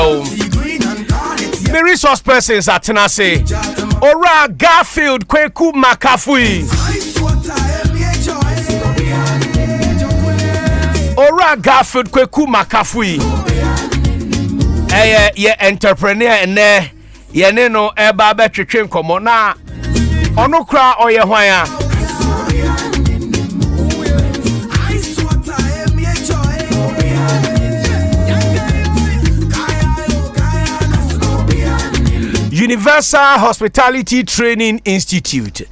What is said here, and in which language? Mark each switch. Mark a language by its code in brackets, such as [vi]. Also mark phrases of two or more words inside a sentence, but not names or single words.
[en] Yao. The resource persons at Tenase. Ora Garfield Kweku Makafui. Ora Garfield Kweku Makafui. [ak] Ye entrepreneur and ye no eba betwetwe nkomo na ono kra oye hwan Universal Hospitality Training Institute.